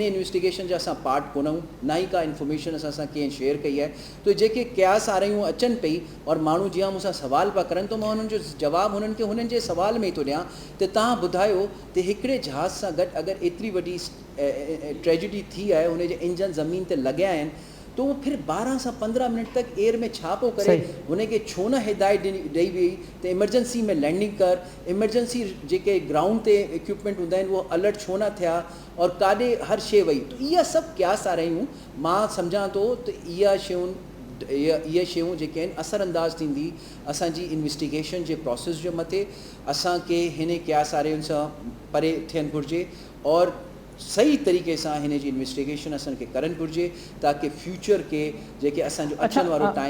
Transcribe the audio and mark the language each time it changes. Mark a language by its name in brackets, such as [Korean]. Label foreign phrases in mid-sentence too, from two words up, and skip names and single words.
[Sindhi] इन्वेस्टिगेशन जा असां पार्ट कोन आहियूं, ना ई का इंफॉर्मेशन असां कंहिं शेयर कई आहे, त जेके क्यास आरियूं अचनि पई और माण्हू जीअं मूंसां सवाल पिया करनि त मां हुननि जो जवाबु हुननि खे हुननि जे सवाल में ई थो ॾियां त तव्हां ॿुधायो त हिकिड़े जहाज़ सां गॾु अगरि एतिरी वॾी ट्रेजिडी थी आहे, हुन जे इंजन ज़मीन ते लॻिया आहिनि, तो उहो फिर 12 सां 15 मिनट तक एयर में छा पियो करे, हुनखे छो न हिदायत ॾेई वई त इमरजेंसी में लैंडिंग कर, इमरजेंसी जेके ग्राउंड ते इक्विपमेंट हूंदा आहिनि उहो अलर्ट छो न थिया और काॾे हर शइ वई। त इहा सभु क्यास आ रहियूं, मां सम्झां थो त इहे शयूं जेके आहिनि असरअंदाज़ थींदी असांजी इन्वेस्टिगेशन जे प्रोसेस जे मथे। असांखे हिन क्यास वारनि सां परे थियणु घुरिजे और सही तरीक़े सां हिन जी इन्वेस्टिगेशन असांखे करणु घुरिजे ताकी फ्यूचर के जेके असांजो अचण वारो टाइम।